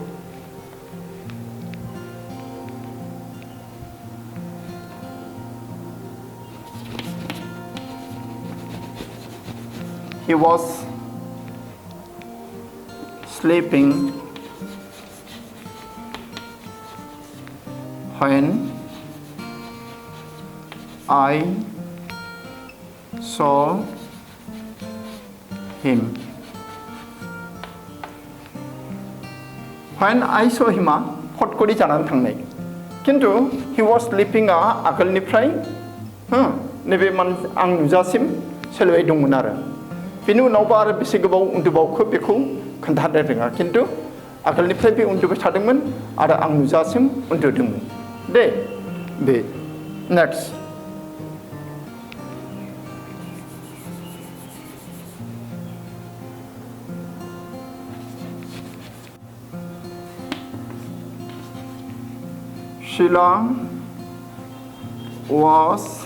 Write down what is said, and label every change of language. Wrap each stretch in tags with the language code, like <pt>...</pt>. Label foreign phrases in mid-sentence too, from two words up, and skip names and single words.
<en>He was sleeping when I saw him. When I saw him</en> <brx>फटकरि जानानै थांनाय किन्तु</brx> <en>he was sleeping</en> <brx>आगोलनिफ्राय नैबे आं नुजासिम सोलिबाय दंमोन आरो बेनि उनावबो आरो बेसे गोबाव उन्दुबावखो बेखौ खोन्थानो रोङा किन्तु आगोलनिफ्राय बे उन्दुबाय थादोंमोन आरो आं नुजासिम उन्दुदोंमोन दे बे नेक्स्ट</brx> <en>Sheila was</en>